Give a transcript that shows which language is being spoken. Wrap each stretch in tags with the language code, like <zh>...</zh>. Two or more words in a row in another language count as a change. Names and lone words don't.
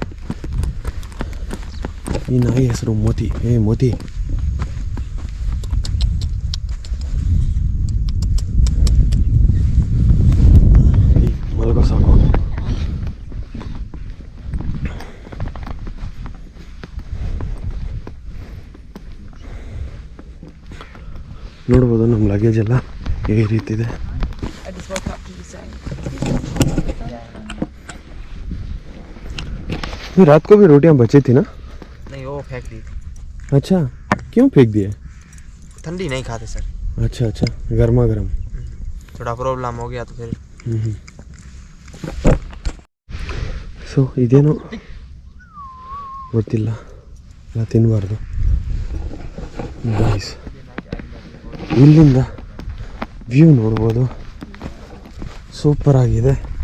<kn>ಈ ನಾಯಿ ಹೆಸರು ಮೋತಿ. ಮೋತಿ, ಮಲಗೋ ಸಾಕು. ನೋಡ್ಬೋದು ನಮ್ಮ ಲಗೇಜ್ ಎಲ್ಲ ಈ ರೀತಿ ಇದೆ.</kn> <hi>रात को भी रोटियां बची थी ना? नहीं, वो फेंक दी। अच्छा, क्यों फेंक दिए? ठंडी नहीं खाते सर। अच्छा अच्छा, गर्मा गर्म। थोड़ा प्रॉब्लम हो गया तो फिर।</hi> <kn>ಸೊ ಇದೇನೋ ಗೊತ್ತಿಲ್ಲ, ಎಲ್ಲ ತಿನ್ನಬಾರ್ದು ಗೈಸ್. ಇಲ್ಲಿಂದ ವ್ಯೂ ನೋಡ್ಬೋದು, ಸೂಪರ್ ಆಗಿದೆ.</kn>